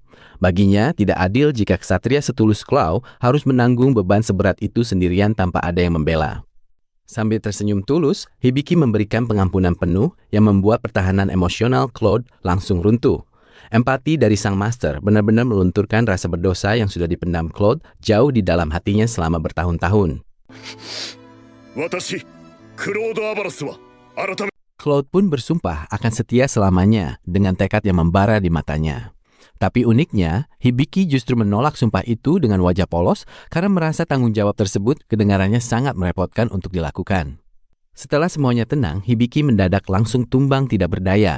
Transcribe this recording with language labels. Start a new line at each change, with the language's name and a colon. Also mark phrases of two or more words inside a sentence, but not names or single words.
Indonesian: Baginya, tidak adil jika ksatria setulus Claw harus menanggung beban seberat itu sendirian tanpa ada yang membela. Sambil tersenyum tulus, Hibiki memberikan pengampunan penuh yang membuat pertahanan emosional Claude langsung runtuh. Empati dari sang master benar-benar melunturkan rasa berdosa yang sudah dipendam Claude jauh di dalam hatinya selama bertahun-tahun.
Japanese: 私クロード・アバロスは改め
Indonesian: Claude pun bersumpah akan setia selamanya dengan tekad yang membara di matanya. Tapi uniknya, Hibiki justru menolak sumpah itu dengan wajah polos karena merasa tanggung jawab tersebut kedengarannya sangat merepotkan untuk dilakukan. Setelah semuanya tenang, Hibiki mendadak langsung tumbang tidak berdaya.